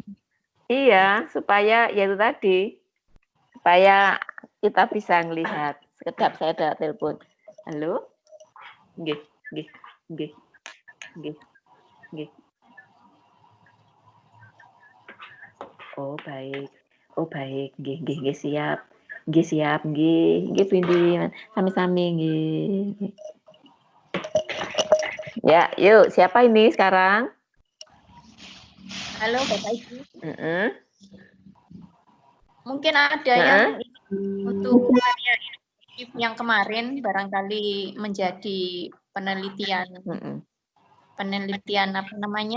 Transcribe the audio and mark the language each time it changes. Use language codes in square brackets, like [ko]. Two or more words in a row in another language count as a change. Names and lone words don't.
[id] Iya, supaya ya itu tadi, supaya kita bisa melihat. Sekedap saya ada telepon. Halo. Nggih. Oh baik, nggih siap. [jv] Nggih Vindi, sami-sami nggih. [id] Ya, yuk, siapa ini sekarang? Halo Bapak Ibu. Mungkin ada yang untuk yang kemarin barangkali menjadi penelitian apa namanya?